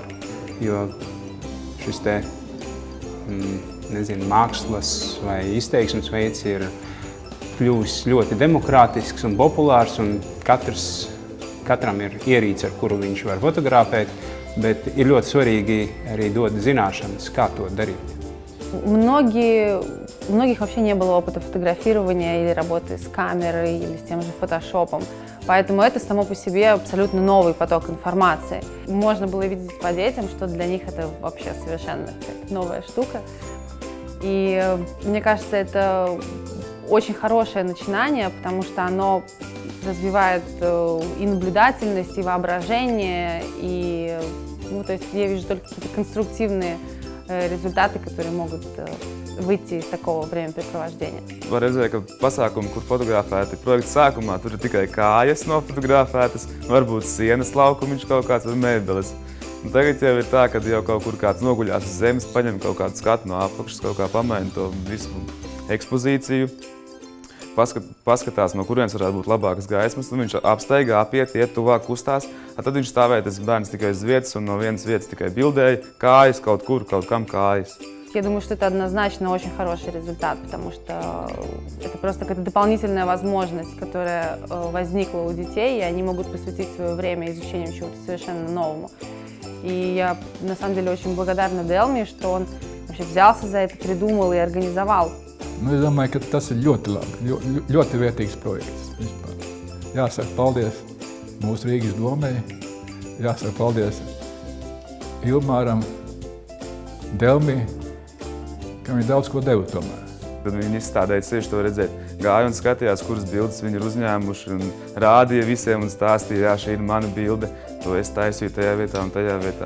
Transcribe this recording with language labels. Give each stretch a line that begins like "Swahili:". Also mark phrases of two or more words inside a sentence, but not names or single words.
Latvian: Jo šis te mākslas vai izteiksmes veids ir kļuvis ļoti demokrātisks un populārs, un katram ir ierīce, ar kuru viņš var fotografēt, bet ir ļoti svarīgi arī dot zināšanas, kā to darīt.
Russian: У многих вообще не было опыта фотографирования или работы с камерой, или с тем же фотошопом. Поэтому это само по себе абсолютно новый поток информации. Можно было видеть по детям, что для них это вообще совершенно новая штука. И мне кажется, это очень хорошее начинание, потому что оно развивает и наблюдательность, и воображение, и то есть я вижу только какие-то конструктивные rezultāti, которые могут выйти из такого времяпрепровождения.
Latvian: Var redzēt, ka pasākumi, kur fotografēti projekta sākumā, tur ir tikai kājas nofotografētas, varbūt sienas laukumiņš kaut kāds vai mēbeles. Un tagad jau ir tā, ka jau kaut kur kāds noguļās uz zemes, paņem kaut kādu skatu no apakšas, kaut kā pamaina to visu ekspozīciju, paskatās, no kurienes varētu būt labākas gaismas, un viņš apsteigā, apiet, iet tuvāk, kustās. Tad viņš stāvēja, tas bērns tikai uz vietas, un no vienas vietas tikai bildēja kājas, kaut kur, kaut kam kājas.
Russian: Я думаю, что это однозначно очень хороший результат, потому что это просто какая-то дополнительная возможность, которая возникла у детей, и они могут посвятить свое время изучению чего-то совершенно новому. И я на самом деле очень благодарна Делме, что он вообще взялся за это, придумал и организовал
Latvian: Nu, es domāju, ka tas ir ļoti labi, ļoti vērtīgs projekts vispār. Jāsaka paldies mūsu Rīgas domai, jāsaka paldies Ilmāram, Delmī, ka viņi daudz ko deva tomēr. Tad viņi izstādēja tieši to redzēt. Gāja un skatījās, kuras bildes viņi ir uzņēmuši un rādīja visiem un stāstīja, jā, šī ir mana bilde, to es taisīju tajā vietā un tajā vietā.